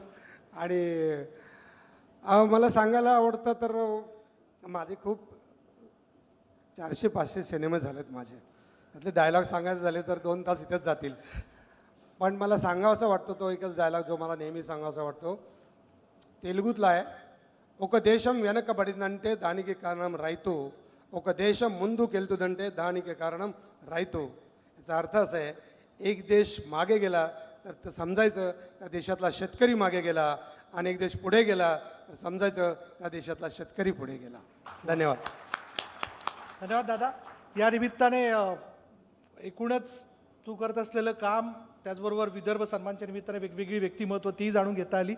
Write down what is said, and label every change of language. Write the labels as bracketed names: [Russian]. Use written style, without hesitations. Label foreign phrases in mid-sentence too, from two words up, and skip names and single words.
[Marathi] आणि मला सांगायला आवडतं तर माझे खूप 400-500 सिनेमे झालेत माझे. त्यातले डायलॉग सांगायचे झाले तर 2 तास इथेच जातील. पण मला सांगावासा वाटतो तो एकच डायलॉग जो मला नेहमी सांगावासा वाटतो. तेलुगूतला आहे. [Telugu] ఒక దేశం వెనకబడిందంటే దానికి కారణం రైతు, ఒక దేశం ముందుకు వెళ్తుందంటే దానికి కారణం రైతు. [Marathi] याचा अर्थ असा आहे, एक देश मागे गेला तर ते समजायचं त्या देशातला शेतकरी मागे गेला, आणि एक देश पुढे गेला तर समजायचं त्या देशातला शेतकरी पुढे गेला. धन्यवाद. धन्यवाद दादा. या निमित्ताने एकूणच तू करत असलेलं काम, त्याचबरोबर विदर्भ सन्मानच्या निमित्ताने वेगवेगळी व्यक्तिमत्व ती जाणून घेता आली.